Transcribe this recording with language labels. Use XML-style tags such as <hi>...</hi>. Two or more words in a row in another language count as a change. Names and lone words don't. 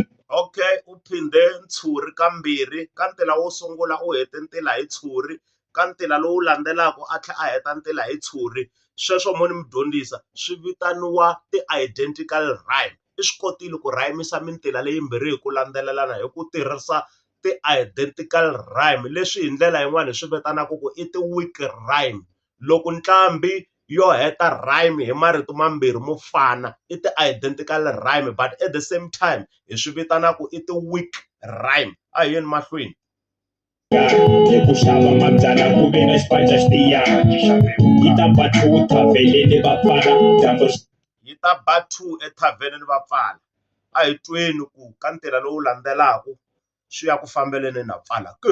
<ts>okay u phinde ntshuri kambirhi ka ntila wo sungula u hete ntila hi tshuri ka ntila lowu landzelaka a tlhe a heta ntila hi tshuri sweswo mo ni mi dyondzisa swi vitaniwa</ts> <en>ti-identical rhyme</en> <ts>i swi kotile ku rhayimisa mintila leyimbirhi hi ku landzelelana hi ku tirhisa</ts> <en>ti-identical rhyme</en> <ts>leswi hi ndlela yin'wana hi swi vitanaka ku i</ts> <en>ti-weak rhyme</en> <ts>loko nqambi yo heta rhyme hi marito mambirhi mo fana i</ts> <en>ti-identical rhyme but at the same time</en> <ts>hi swi vitanaka i</ts> <en>ti-weak rhyme</en> <ts>a hi yeni mahlweni hi ku xava mabyala ku ve na xipaca xi tiyaka yi ta ba two thaveleni va pfala dyambu yi ta ba two ethavenini va pfala a hi tweni ku ka ntila lowu landzelaka swi ya ku fambeleni na pfala ke</ts>